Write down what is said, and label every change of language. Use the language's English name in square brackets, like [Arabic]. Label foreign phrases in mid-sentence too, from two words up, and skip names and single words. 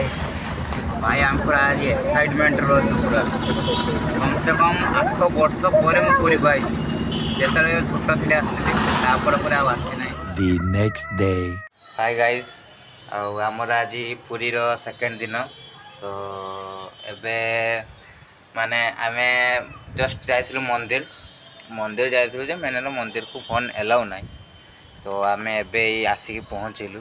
[Odia] ଭାଇ ଆମେ ପୁରା ଆଜି ଏକ୍ସାଇଟମେଣ୍ଟରେ ଅଛୁ ପୁରା [Hindi] कम से कम [Odia] 8 ବର୍ଷ ପରେ ମୁଁ ପୁରୀକୁ ଆଇଛି। ଯେତେବେଳେ ଛୋଟ ଥିଲେ ଆସିଥିଲି ତାପରେ ପରେ ଆଉ ଆସି ନାହିଁ। [English] The next day. hi guys, [Odia] ଆଉ ଆମର ଆଜି ପୁରୀର ସେକେଣ୍ଡ ଦିନ। ତ ଏବେ ମାନେ ଆମେ ଜଷ୍ଟ ଯାଇଥିଲୁ ମନ୍ଦିର ଯାଇଥିଲୁ ଯେ ମେନ୍ ହେଲା ମନ୍ଦିରକୁ [English] phone allow [Odia] ନାହିଁ। ତ ଆମେ ଏବେ ଆସିକି ପହଞ୍ଚିଲୁ।